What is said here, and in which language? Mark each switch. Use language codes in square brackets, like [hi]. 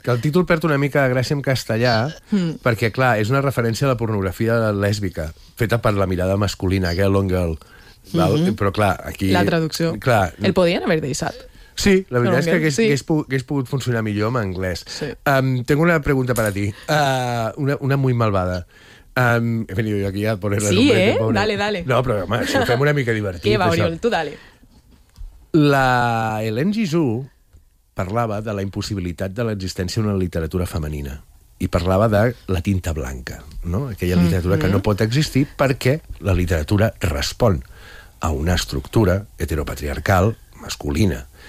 [ca] Que el títol perd una mica de gràcia en castellà, perquè, clar, és una referència a la pornografia lèsbica, feta per la mirada masculina, Girl on Girl. Però, clar, aquí... La traducció. Clar, el podien haver deixat. Sí, la veritat és que hagués pogut funcionar millor en anglès. Sí. [es] Tengo una pregunta per a ti, una muy malvada. He venido yo aquí a poner la nombre. Sí, dale. [ca] No, però home, si ho fem una mica divertit. Què va, Oriol? Tu dale. La Hélène Gisou parlava de la impossibilitat de l'existència d'una literatura femenina. I parlava de la tinta blanca, no? Aquella literatura que no pot existir perquè la literatura respon a una estructura heteropatriarcal masculina.